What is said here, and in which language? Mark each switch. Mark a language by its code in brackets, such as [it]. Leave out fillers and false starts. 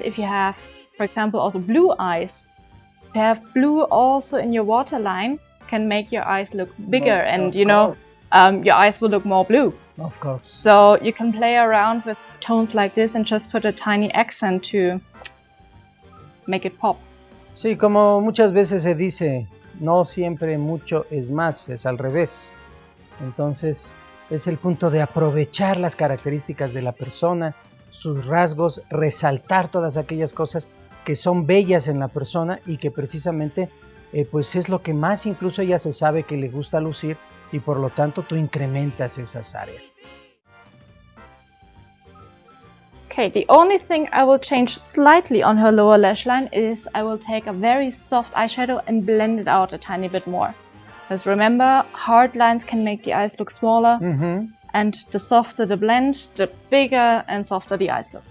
[en] If you have, for example, also blue eyes, to have blue also in your waterline can make your eyes look bigger, and you know, your eyes will look more blue. Of course. So you can play around with tones like this and just put a tiny accent to make it pop. [es] Sí, como muchas veces se dice, no siempre mucho es más, es al revés. Entonces es el punto de aprovechar las características de la persona, sus rasgos, resaltar todas aquellas cosas que son bellas en la persona y que precisamente pues es lo que más incluso ella se sabe que le gusta lucir y por lo tanto tú incrementas esas áreas. [en] Okay, the only thing I will change slightly on her lower lash line is I will take a very soft eyeshadow and blend it out a tiny bit more. Because remember, hard lines can make the eyes look smaller, and the softer the blend, the bigger and softer the eyes look.